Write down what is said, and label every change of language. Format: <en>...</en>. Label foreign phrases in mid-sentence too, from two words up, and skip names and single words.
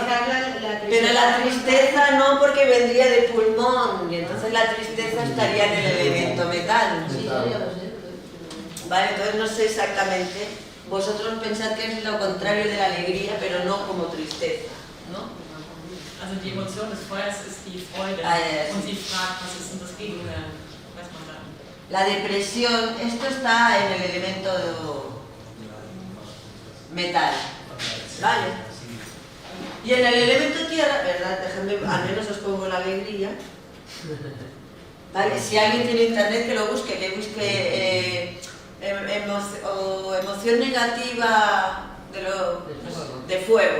<es>Pero la tristeza no, porque vendría del pulmón, y entonces la tristeza estaría en el elemento metal. Vale, entonces no sé exactamente. Vosotros pensad que es lo contrario de la alegría, pero no como tristeza, ¿no?</es> <de>Also die Emotion des Feuers ist die Freude. Und sie fragt, was ist denn das Gegenteil? Weiß man dann.</de> <es>La depresión, esto está en el elemento metal, ¿vale? Y en el elemento tierra, ¿verdad? Dejadme, al menos os pongo la alegría. ¿Vale? Si alguien tiene internet, que lo busque, emoción negativa de fuego.</es>